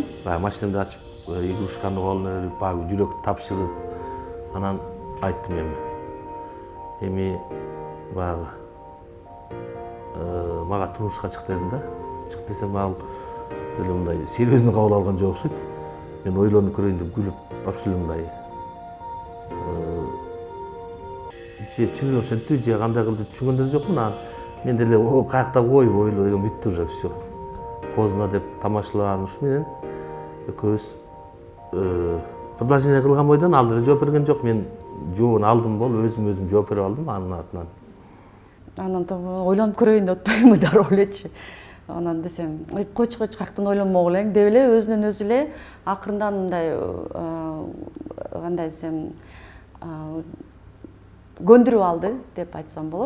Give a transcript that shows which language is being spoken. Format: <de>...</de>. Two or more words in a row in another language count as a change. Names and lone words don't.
<ky>Машинемди ачып, игрушканы колуна берип, багы жүрөк тапшырып, анан айттым эми багы мага турмушка чык дедим да. Чык десем, ал деле мындай серьезно кабыл алган жок окшойт. Мен ойлонуп көрөйүн деп күлүп, вообще мындай же чын ошентип же кандай кылды түшүнгөн жокмун. Анан мен деле каякта коюп ойлоо деген бүттү</ky> <ru>уже все.</ru> <ky>Поздно деп тамашаланыш менен экөөбүз предложение кылган бойдон ал деле жооп берген жок. Мен жообун алдым болуп, өзүм жооп берип алдым анын артынан. Анан ойлонуп көрөйүн деп атпаймынбы дароо элечи. Анан десем, койчу каяктан ойлонмогул элең деп эле өзүнөн өзү эле акырындан мындай кандай десем көндүрүп алды деп айтсам болот.</ky>